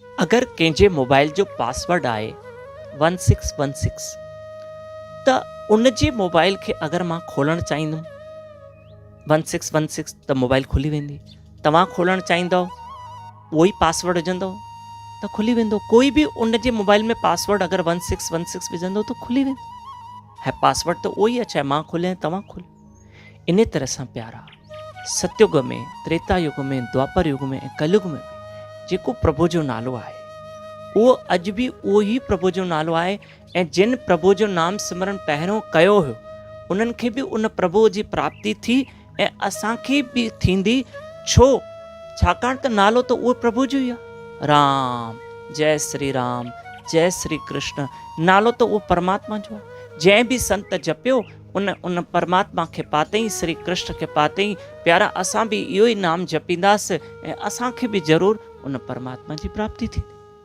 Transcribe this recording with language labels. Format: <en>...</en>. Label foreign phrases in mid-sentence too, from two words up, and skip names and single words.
<sd>अगर कंहिंजे मोबाइल जो पासवर्ड आहे 1616 त उन जे मोबाइल खे अगरि मां खोलणु चाहींदुमि 1616 त मोबाइल खुली वेंदी। तव्हां खोलणु चाहींदव उहो ई पासवर्ड विझंदव त खुली वेंदो। कोई बि उन जे मोबाइल में पासवर्ड अगरि 1616 विझंदो त खुली वेंदो। है पासवर्ड त उहो ई आहे, चाहे मां खोलियां तव्हां खोलो। इन तरह सां प्यारा सतयुग में, त्रेता युग में, द्वापर युग में ऐं कलयुग में जेको प्रभु जो नालो आहे उहो अॼु बि उहो ई प्रभु जो नालो आहे। ऐं जिन प्रभु जो नाम सिमरन पहिरियों कयो हुयो उन्हनि खे बि उन प्रभु जी प्राप्ति थी ऐं असांखे बि थींदी। छाकाणि त नालो त उहो प्रभु जो ई आहे। राम, जय श्री राम, जय श्री कृष्ण, नालो त उहो परमात्मा जो आहे। जंहिं बि संत जपियो उन परमात्मा खे पातई, श्री कृष्ण खे पातई। प्यारा असां बि इहो ई नाम जपींदासीं ऐं असांखे बि ज़रूरु उन परमात्मा जी प्राप्ति थींदी।</sd>